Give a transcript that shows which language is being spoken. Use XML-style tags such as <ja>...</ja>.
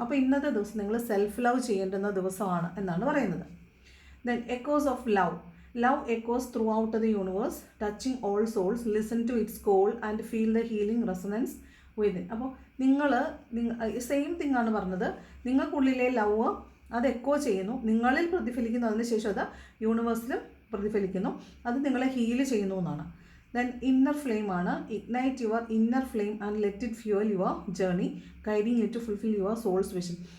<ml>അപ്പോൾ ഇന്നത്തെ ദിവസം നിങ്ങൾ സെൽഫ് ലവ് ചെയ്യേണ്ടുന്ന ദിവസമാണ് എന്നാണ് പറയുന്നത്.</ml> <en>Then echoes of love. Love echoes throughout the universe, touching all souls. Listen to its call and feel the healing resonance within.</en> <ml>അപ്പോൾ നിങ്ങൾ സെയിം തിങ് ആണ് പറഞ്ഞത്. നിങ്ങൾക്കുള്ളിലെ ലവ് അത് എക്കോ ചെയ്യുന്നു, നിങ്ങളിൽ പ്രതിഫലിക്കുന്നു, അതിനുശേഷം അത് യൂണിവേഴ്സിലും പ്രതിഫലിക്കുന്നു, അത് നിങ്ങളെ ഹീൽ ചെയ്യുന്നു എന്നാണ്.</ml> <en>Then inner flame ആണ്. Ignite your inner flame and let it fuel your journey, guiding you to fulfil your soul's vision.</en>